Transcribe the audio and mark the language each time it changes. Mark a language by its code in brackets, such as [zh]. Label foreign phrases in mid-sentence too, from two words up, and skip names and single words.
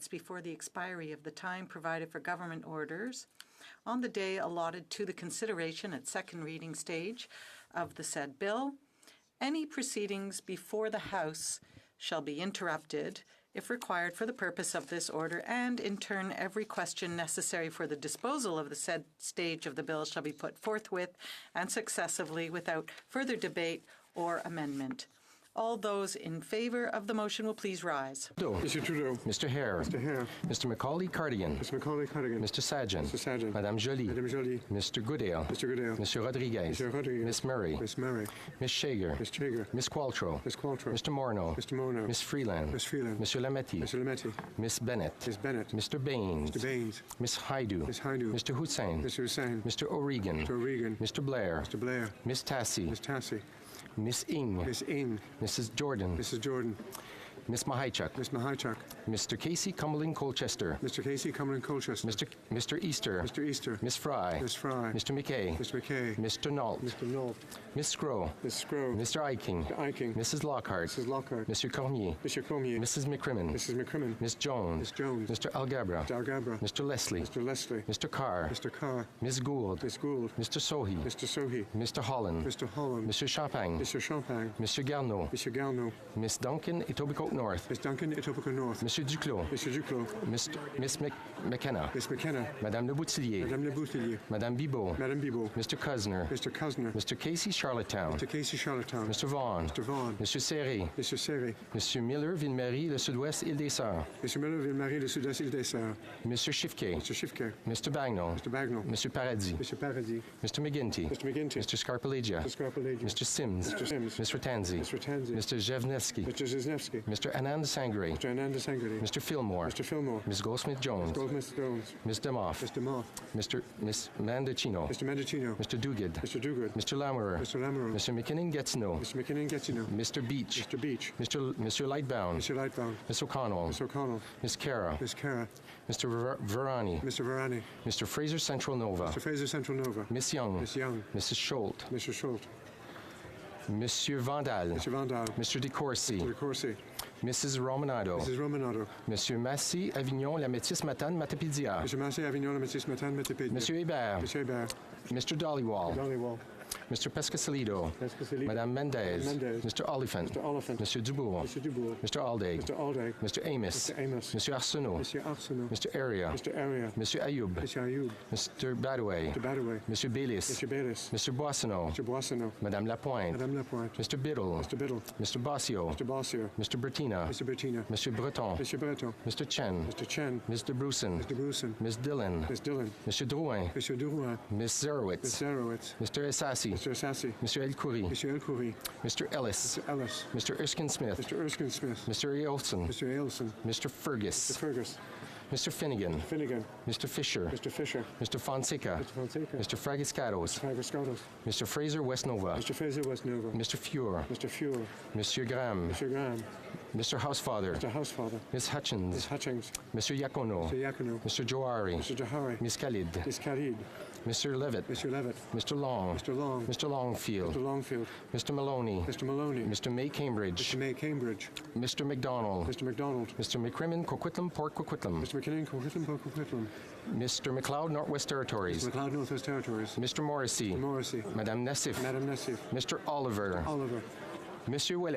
[en] before the expiry of the time provided for government orders on the day allotted to the consideration at second reading stage of the said bill, any proceedings before the House shall be interrupted if required for the purpose of this order, and in turn every question necessary for the disposal of the said stage of the bill shall be put forthwith and successively without further debate or amendment. All those in favor of the motion will please rise. Mr. Trudeau. Mr. Hare. Mr. Hare. Mr. Macaulay Cardigan. Mr. Macaulay Cardigan. Mr. Sajjan. Mr. Sajjan. Madame Joly. Madame Joly. Mr. Goodale. Mr. Goodale. Mr. Rodriguez. Mr. Rodriguez. Miss Murray. Miss Murray. Miss Shager. Miss Shager. Miss Qualtrough. Miss Qualtrough. Mr. Morneau. Mr. Morneau. Miss Freeland. Miss Freeland. Mr. Lametti. Mr. Lametti. Miss Bennett. Miss Bennett. Mr. Baines. Mr. Baines. Miss Haidu. Miss Haidu. Mr. Hussain. Mr. Hussain. Mr. O'Regan. Mr. O'Regan. Mr. Blair. Mr. Blair. Miss Tassie. Miss Tassie. Miss Ing. Miss Ing. Mrs. Jordan. Mrs. Jordan. Miss Mahaichuk. Miss Mahaichuk. Mr. Casey Cumberland Colchester. Mr. Casey Cumberland Colchester. Mr. Easter. Mr. Easter. Miss Fry. Miss Fry. Mr. McKay. Mr. McKay. Mr. Nault. Mr. Nault. Miss Scrow. Miss Scrow. Mr. Eiking. Mr. Eiking. Mrs. Lockhart. Mrs. Lockhart. Mr. Cormier. Mr. Cormier. Mrs. McCrimmon. Mrs. McCrimmon. Miss Jones. Miss Jones. Mr. Algabra. Mr. Algabra. Mr. Leslie. Mr. Leslie. Mr. Carr. Mr. Carr. Miss Gould. Miss Gould. Mr. Sohi. Mr. Sohi. Mr. Holland. Mr. Holland. Mr. Champagne. Mr. Champagne. Mr. Garneau. Mr. Garneau. Miss Duncan, Etobicoke North. Miss Duncan, Etobicoke North. Monsieur Duclos. Mr. Duclos. Miss McKenna. Miss McKenna. Madame Le Boutillier. Madame Le Boutillier. Madame Bibot. Madame Bibot. Mr. Cusner. Mr. Cusner. Mr. Casey Charlottetown. Mr. Casey Charlottetown. Mr. Vaughan. Mr. Vaughan. Monsieur Serré. Mr. Serré. Monsieur Miller, Ville-Marie, le Sud-Ouest, Île-des-Sœurs. Mr. Miller, Ville-Marie, le Sud-Est, Île-des-Sœurs. Monsieur Schiffke. Mr. Schiffke. Mr. Bagnall. Mr. Bagnall. Monsieur Paradis. Mr. Paradis. Mr. McGinty. Mr. McGinty. Mr. Scarpellegia. Mr. Scarpellegia. Mr. Sims. Mr. Sims. Mr. Tanzi. Mr. Tanzi. Mr. Zhevnevsky. Mr. Zhevnevsky. Mr. Anand Sangre. Mr. Ananda Sangre. Mr. Fillmore. Mr. Fillmore. Ms. Goldsmith-Jones. Goldsmith Jones. Ms. Demoff. Mr. Moff. Miss Mandicino. Mr. Mendocino. Mr. Duguid. Mr. Duguid. Mr. Lamoureux. Mr. Lamoureux. Mr. McKinnon-Gatineau. Mr. McKinnon-Gatineau. Mr. Beach. Mr. Beach. Monsieur Lightbound. Mr. Lightbound. Miss O'Connell. Mr. O'Connell. Miss Cara. Miss Cara. Mr. Verani. Mr. Verani. Mr. Fraser Central Nova. Mr. Fraser Central Nova. Miss Young. Miss Young. Mrs. Schultz. Mr. Schultz. Monsieur Vandal. Mr. Vandal. Mr. De Courcy. Mr. Corsi. Mrs. Romanado. Mrs. Romanado. Monsieur Massy, Avignon, La Métis, Matane, Matapédia. Mr. Massey, Avignon, La Métis, Matane, Matapédia. Monsieur Hébert. Monsieur Hébert. Mr. Dollywall. Dollywall. Mr. Pescasolido. Madame Mendez. Mr. Oliphant. Mr. Oliphant. Monsieur Dubourg. Mr. Dubourg. Mr. Aldag. Mr. Aldag. Mr. Amos. Mr. Amos. Monsieur Arsenault. Monsieur Arsenault. Mr. Area. Mr. Area. Monsieur Ayoub. Monsieur Ayoub. Mr. Badaway. Mr. Badaway. Monsieur Baylis. Mr. Baylis. Mr. Boissonneau. Mr. Boissonneau. Madame Lapointe. Madame Lapointe. Mr. Biddle. Mr. Biddle. Mr. Bossio. Mr. Bossier. Mr. Bertina. Mr. Bertina. Monsieur Breton. Mr. Breton. Mr. Chen. Mr. Chen. Mr. Bruson. Mr. Bruson. Miss Dillon. Miss Dillon. Monsieur Drouin. Monsieur Drouin. Miss Zerowitz. Miss Zerowitz. Mr. Essassi. Mr. Assassi. Monsieur Elkoury. Monsieur Elkoury. Mr. Ellis. Mr. Ellis. Mr. Erskine Smith. Mr. Erskine Smith. Mr. Ailson. Mr. Ailson. Mr. Fergus. Mr. Fergus. Mr. Finnegan. Finnegan. Mr. Fisher. Mr. Fisher. Mr. Fonseca. Mr. Fonseca. Mr. Fragiscatos. Fragiscatos. Mr. Fraser West Nova. Mr. Fraser West Nova. Mr. Fure. Mr. Fure. Monsieur Graham. Mr. Graham. Mr. Housefather. Mr. Housefather. Miss Hutchins. Miss Hutchins. Mr. Yacono. Mr. Yacono. Mr. Johari. Mr. Johari. Miss Khalid. Miss Khalid. Mr. Levitt. Mr. Levitt. Mr. Long. Mr. Long. Mr. Longfield. Mr. Longfield. Mr. Maloney. Mr. Maloney. Mr. May Cambridge. Mr. May Cambridge. Mr. McDonald. Mr. McDonald. Mr. McCrimmon Coquitlam Port Coquitlam. Mr. McKinnon Coquitlam Port Coquitlam. Mr. McLeod Northwest Territories. Mr. McLeod Northwest Territories. Mr. Morrissey. Mr. Morrissey. Madame Nassif. Madame Nassif. Mr. Oliver. Oliver. Monsieur Ouellet.